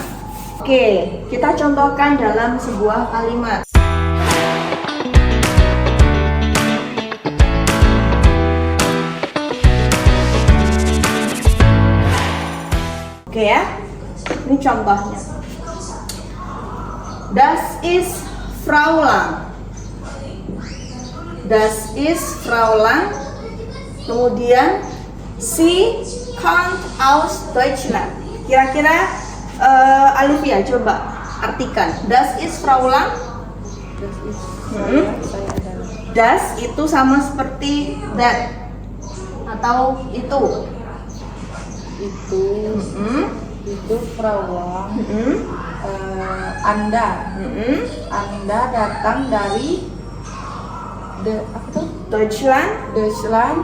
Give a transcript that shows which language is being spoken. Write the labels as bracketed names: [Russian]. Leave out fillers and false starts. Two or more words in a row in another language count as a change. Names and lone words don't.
[Indonesian] Oke, kita contohkan dalam sebuah kalimat. Oke ya, ini contohnya. [German] Das ist Fraulein. Das ist Fraulein. Kemudian sie kommt aus Deutschland. [Indonesian] Kira-kira Alivia coba artikan. [German] Das ist Fraulein. [Indonesian] Das itu sama seperti that atau itu. Itu Fraulein. Anda datang dari Deutschland.